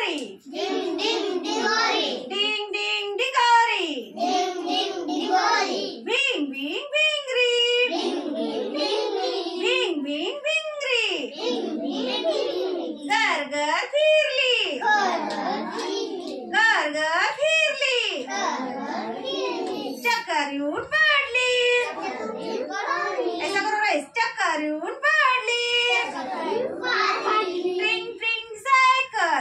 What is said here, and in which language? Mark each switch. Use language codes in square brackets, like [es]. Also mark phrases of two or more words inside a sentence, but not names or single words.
[mr] Ding ding digori. Ding ding digori. Ding ding digori. Bing bing bingri. Ding ding digri. Bing bing bingri. Ding ding digri. घर घर फिरली. घर घर फिरली. चक्कर येऊन पडली. [hi] ऐसा करो [mr] राईस. चक्कर येऊन पडली. ट्रिंग ट्रिंग सायकल.